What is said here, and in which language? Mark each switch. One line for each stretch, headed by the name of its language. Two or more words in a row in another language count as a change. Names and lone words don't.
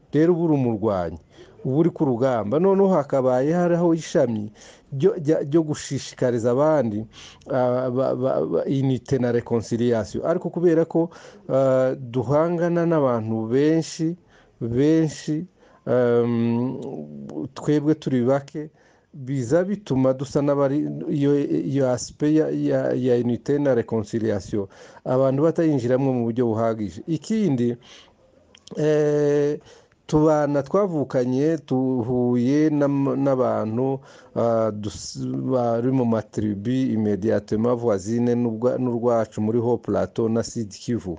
Kinyarwanda: Rero uba uri umurwanyi, uba uri ku rugamba, noneho hakabaye hariho ishami ryo gushishikariza abandi unité na reconciliation. Ariko kubera ko duhangana n'abantu benshi, twebwe turi bake, biza bituma dusa n'abari iyo aspect ya unité na reconciliation abantu batayinjiramo mu buryo buhagije. Ikindi, tubana twavukanye, tuhuye n'abantu bari mu matribi
French: immédiatement voisine
Kinyarwanda: n'urwacu muri Haut Plateau na Sud Kivu.